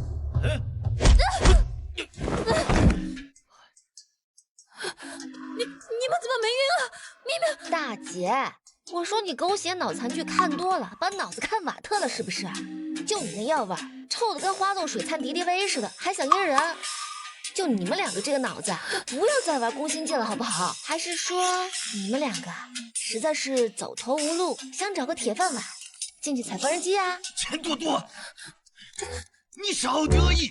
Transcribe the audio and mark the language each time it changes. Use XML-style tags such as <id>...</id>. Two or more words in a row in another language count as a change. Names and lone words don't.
<zh>你們怎麼沒暈了？明明大姐，我說你狗血腦殘劇看多了，把腦子看瓦特了是不是？就你那藥味，臭的跟花露水摻敵敵畏似的，還想陰人？就你們兩個這個腦子，就不要再玩宮心計了好不好？還是說你們兩個實在是走投無路，想找個鐵飯碗進去踩缝紉機啊？錢多多，你少得意！</zh>